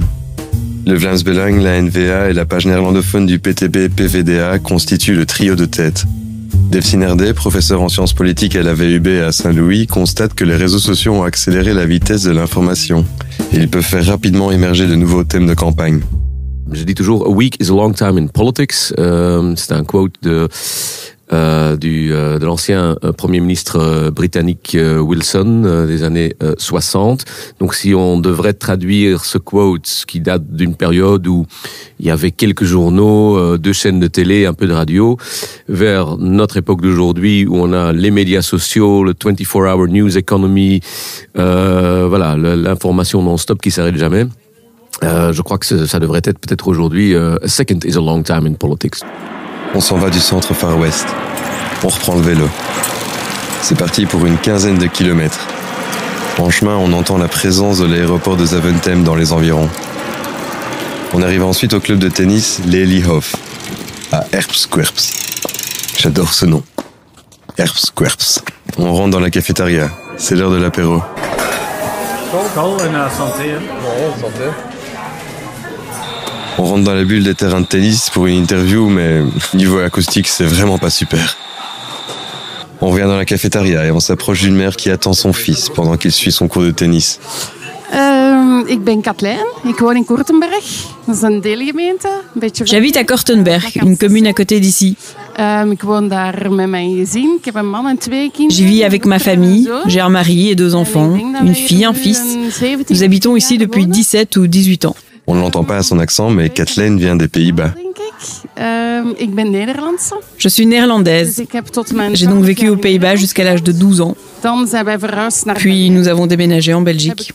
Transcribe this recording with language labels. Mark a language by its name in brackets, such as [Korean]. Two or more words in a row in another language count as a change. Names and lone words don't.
[French] Le Vlaams Belang, la NVA et la page néerlandophone du PTB-PVDA constituent le trio de tête. Delphine Herdet, professeur en sciences politiques à la VUB à Saint-Louis, constate que les réseaux sociaux ont accéléré la vitesse de l'information. Ils peuvent faire rapidement émerger de nouveaux thèmes de campagne. Je dis toujours, [English] a week is a long time in politics. [French] C'est un quote de l'ancien Premier ministre britannique Wilson des années 60. Donc si on devrait traduire ce quote qui date d'une période où il y avait quelques journaux, 2 chaînes de télé, un peu de radio, vers notre époque d'aujourd'hui où on a les médias sociaux, le [English] 24-hour news economy, [French] l'information non-stop qui s'arrête jamais. Je crois que ça devrait être peut-être aujourd'hui [English] a second is a long time in politics. [French] On s'en va du centre Far West. On reprend le vélo. C'est parti pour une 15aine de kilomètres. En chemin, on entend la présence de l'aéroport de Zaventem dans les environs. On arrive ensuite au club de tennis Lelyhof, à Erpsquerps. J'adore ce nom. Erpsquerps. On rentre dans la cafétéria. C'est l'heure de l'apéro. On rentre dans la bulle des terrains de tennis pour une interview, mais niveau acoustique, c'est vraiment pas super. On revient dans la cafétéria et on s'approche d'une mère qui attend son fils pendant qu'il suit son cours de tennis. [Dutch] Ik ben Kathleen, ik woon in Kortenberg. Dat is een deelgemeente. [French] J'habite à Kortenberg, une commune à côté d'ici. [Dutch] Ik woon daar met mijn gezin. Ik heb een man en 2 kinderen. [French] J'y vis avec ma famille. J'ai un mari et 2 enfants, une fille, un fils. Nous habitons ici depuis 17 ou 18 ans. On ne l'entend pas à son accent, mais Kathleen vient des Pays-Bas. Je suis néerlandaise. J'ai donc vécu aux Pays-Bas jusqu'à l'âge de 12 ans. Puis nous avons déménagé en Belgique.